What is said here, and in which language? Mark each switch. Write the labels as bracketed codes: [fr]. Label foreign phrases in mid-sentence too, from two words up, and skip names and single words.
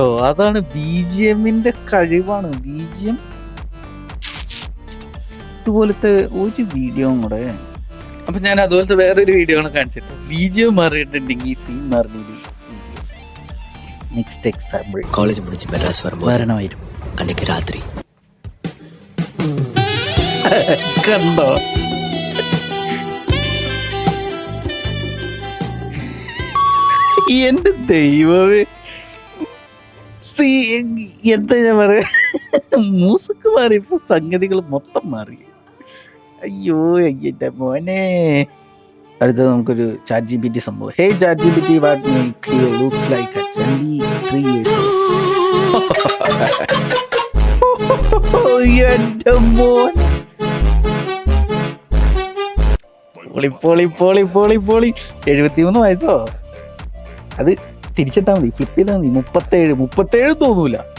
[ml] അതാണ് BGMന്റെ കഴിവാണ്. BGM ഇതുപോലത്തെ ഒരു വീഡിയോ കൂടെ. അപ്പൊ ഞാൻ അതുപോലത്തെ വേറൊരു വീഡിയോ ആണ് കാണിച്ചിട്ട് BGM മാറിയിട്ടുണ്ടെങ്കിൽ സീൻ മാറിയ [en] next example. [ta] காலேஜ் முடிஞ்சு மெட்ராஸ் வரும்போது [ml] വരണമായിരുന്നു [ta] அன்னைக்கு ராத்திரி [ml] കണ്ടോ? എന്റെ ദൈവമേ, എന്താ ഞാൻ പറയാ, മ്യൂസിക് മാറി, ഇപ്പൊ സംഗതികൾ മൊത്തം മാറി. അയ്യോ എന്റെ മോനെ. അടുത്തത് നമുക്കൊരു ചാറ്റ് GPT സംഭവം. ഹേ ചാറ്റ് GPT, [en] what make you look like a 23 years old? [ml] എന്റെ മോൻ, പൊളി പൊളി പൊളി പൊളി പൊളി. 73 വയസ്സോ? അത് തിരിച്ചിട്ടാ മതി, ഫ്ലിപ്പ് ചെയ്താൽ മതി. 37 തോന്നൂല.